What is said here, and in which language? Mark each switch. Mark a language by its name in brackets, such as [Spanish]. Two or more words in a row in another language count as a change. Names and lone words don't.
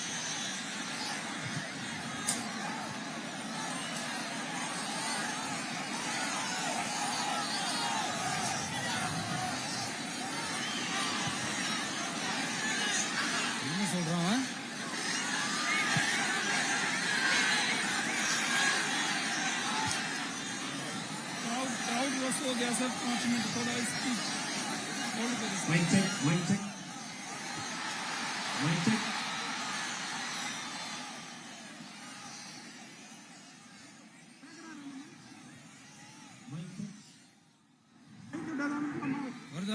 [Tamil] என்ன சொல்றான்? [English] crowd was so [Hindi] गया सर 5 मिनट थोड़ा [English] speech hold [Hindi] करिए. [English] mike check mike check mike check. [Tamil] வருதா?